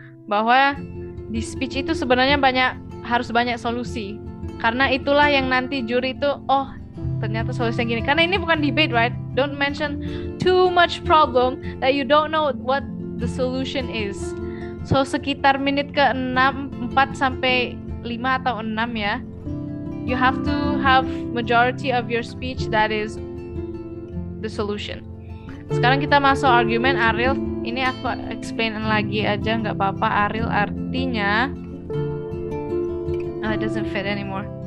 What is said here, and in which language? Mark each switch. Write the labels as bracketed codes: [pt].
[id] Bahwa di speech itu sebenarnya harus banyak solusi. Karena itulah yang nanti juri itu, oh ternyata solusinya gini. Karena ini bukan debate, right? [en] Don't mention too much problem that you don't know what the solution is. [id] So sekitar menit ke-6, 4 sampai 5 atau 6 ya. [en] You have to have majority of your speech that is the solution. [id] Sekarang kita masuk argumen. Ariel, ini aku explain lagi aja, nggak apa-apa. [en] Ariel artinya it doesn't fit anymore.